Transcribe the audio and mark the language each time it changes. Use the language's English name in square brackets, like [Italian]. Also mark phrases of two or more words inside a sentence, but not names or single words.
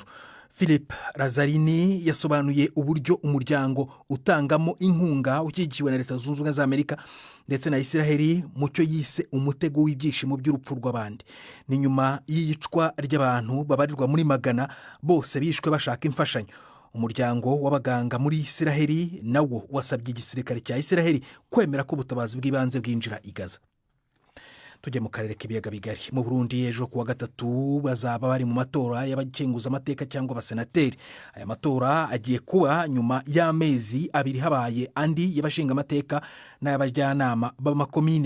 [Kinyarwanda] Philip Lazzarini yasobanuye uburyo umuryango utangamo inkunga ushyigikiwe na Leta Zunze Ubumwe za Amerika ndetse na Israeli mucyo yise umutego w'ibyishimo by'urupfu rw'abandi. Ni nyuma y'iyicwa ry'abantu babarirwa muri magana, bose bishwe bashaka imfashanyo. Umuryango w'abaganga muri Israeli nawo wasabye igisirikare cya Israeli kwemera ko ubutabazi bw'ibanze bwinjira i Gaza. Tujye mu karere k'ibiyaga bigari. Mu Burundi ejo kuwa gatatu bazaba bari mu matora y'abakenguza amateka cyangwa abasenateri. Aya matora agiye kuba nyuma y'amezi 2 habaye andi y'abashinga amateka n'abajyanama b'amakomine.